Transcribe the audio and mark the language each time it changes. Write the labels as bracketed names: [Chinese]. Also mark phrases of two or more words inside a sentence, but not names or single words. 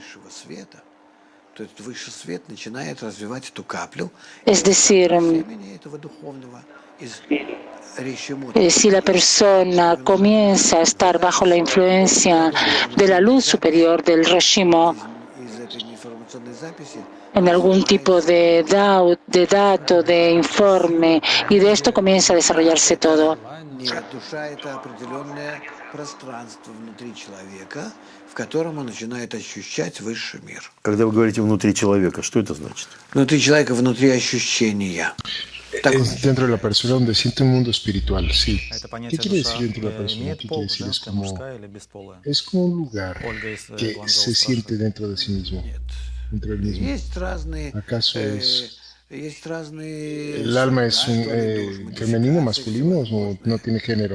[Spanish] Es decir, si la persona comienza a estar bajo la influencia de la luz superior del Reshimo, en algún tipo de dato, de informe, y de esto comienza a desarrollarse todo. [Russian] Когда вы говорите «внутри человека», что это значит? Внутри человека, внутри ощущения. [Spanish] Es dentro de la persona donde siente un mundo espiritual, sí. ¿Qué quiere decir dentro de la persona? ¿Qué quiere decir? Es como un lugar que se siente dentro de sí mismo, dentro del mismo. ¿Acaso el alma es un femenino, masculino o no tiene género?